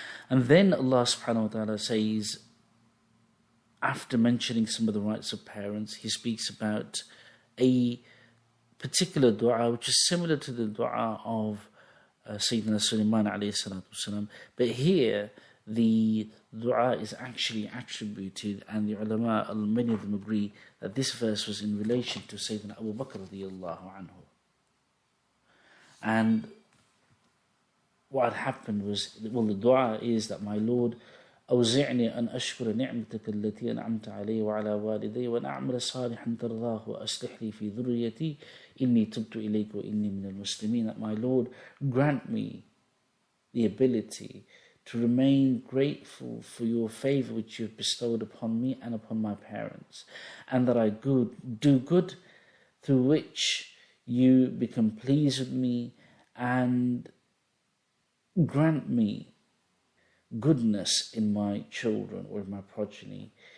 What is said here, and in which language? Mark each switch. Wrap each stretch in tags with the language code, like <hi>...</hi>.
<en>And then Allah subhanahu wa ta'ala says, after mentioning some of the rights of parents, He speaks about a particular dua which is similar to the dua of Sayyidina Sulaiman alayhi salatu wasalam. But here, the dua is actually attributed, and the ulama, many of them agree, that this verse was in relation to Sayyidina Abu Bakr radiyallahu anhu. And what happened was, well, the dua is that, my Lord,</en> <ar>أوزعني أن أشكر نعمتك التي أنعمت علي وعلى والدي وأن أعمل صالحا ترضاه وأصلح لي في ذريتي إني تبت إليك وإني من المسلمين.</ar> <en>That, my Lord, grant me the ability to remain grateful for your favor which you have bestowed upon me and upon my parents, and that I do good through which you become pleased with me, and grant me goodness in my children or in my progeny.</en>